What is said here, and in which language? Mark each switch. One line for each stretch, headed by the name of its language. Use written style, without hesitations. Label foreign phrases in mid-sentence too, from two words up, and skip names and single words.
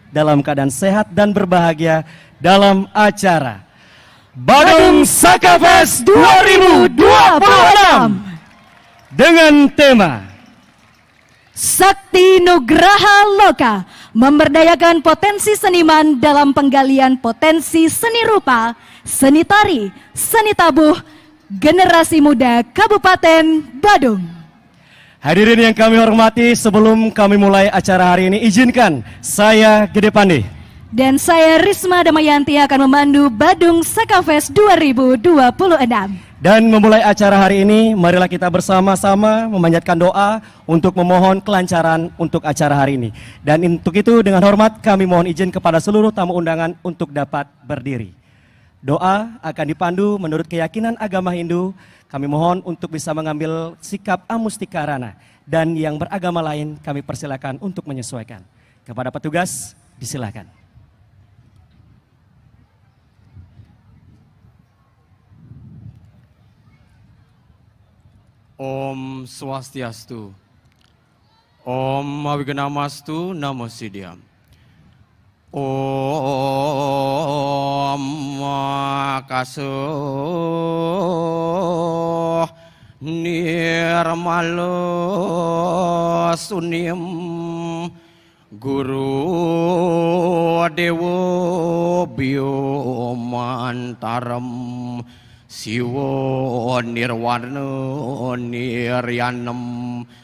Indonesian: dalam keadaan sehat dan berbahagia dalam acara Badung Sakafest 2026 dengan tema Sakti Nugraha Loka, memberdayakan potensi seniman dalam penggalian potensi seni rupa, seni tari, seni tabuh, generasi muda Kabupaten Badung. Hadirin yang kami hormati, sebelum kami mulai acara hari ini, izinkan saya Gede Pande dan saya Risma Damayanti akan memandu Badung Sakafest 2026. Dan memulai acara hari ini, marilah kita bersama-sama memanjatkan doa untuk memohon kelancaran untuk acara hari ini. Dan untuk itu dengan hormat kami mohon izin kepada seluruh tamu undangan untuk dapat berdiri. Doa akan dipandu menurut keyakinan agama Hindu. Kami mohon untuk bisa mengambil sikap amustikarana. Dan yang beragama lain kami persilakan untuk menyesuaikan. Kepada petugas, disilakan.
Sanskrit: Om Swastiastu, Om Awiganamastu, Namo Siddhyam. Om Makasuh Nirmalo Sunim Guru Dewo Biomantaram Siwo Nirwarno Niryanam